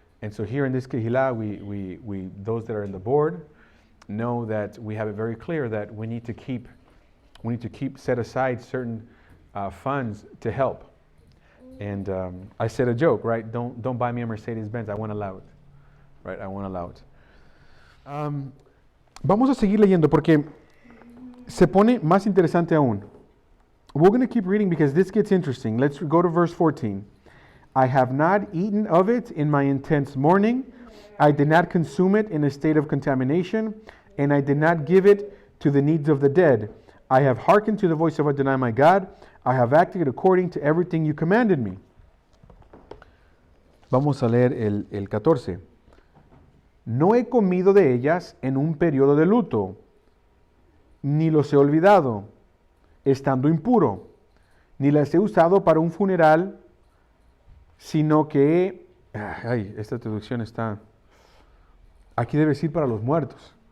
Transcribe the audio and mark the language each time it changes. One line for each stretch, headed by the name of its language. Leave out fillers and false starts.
English: And so here in this Kehillah, we those that are in the board know that we have it very clear that we need to keep set aside certain funds to help. And I said a joke, right? Don't buy me a Mercedes-Benz. I won't allow it, right? I won't allow it.
Spanish: Vamos a seguir leyendo porque se pone más interesante aún.
English: We're going to keep reading because this gets interesting. Let's go to verse 14. I have not eaten of it in my intense mourning. I did not consume it in a state of contamination, and I did not give it to the needs of the dead. I have hearkened to the voice of Adonai my God. I have acted according to everything you commanded me.
Spanish: Vamos a leer el 14. No he comido de ellas en un periodo de luto, ni los he olvidado, estando impuro, ni las he usado para un funeral, sino que esta traducción está, aquí debe decir para los muertos.